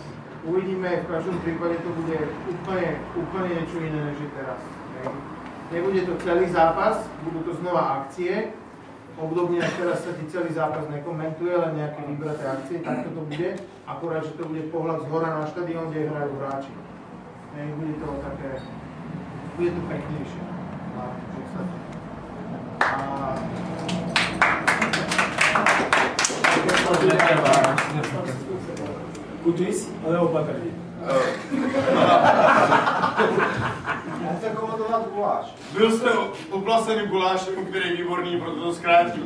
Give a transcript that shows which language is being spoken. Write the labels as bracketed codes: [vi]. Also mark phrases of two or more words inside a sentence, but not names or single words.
[sk] Uvidíme, v každom prípade to bude úplne niečo iné, než je teraz. Nebude to celý zápas, budú to znova akcie. Obdobne ako teraz sa ti celý zápas nekomentuje, len nejaké vybraté akcie, takto to bude. Akorát, že to bude pohľad zhora na štadión, kde hrajú hráči. Bude to také, bude to peknejšie. [cs] Kutis, ale opatrně. Byl jste uplaseným gulášem, který je výborný, proto to zkrátím.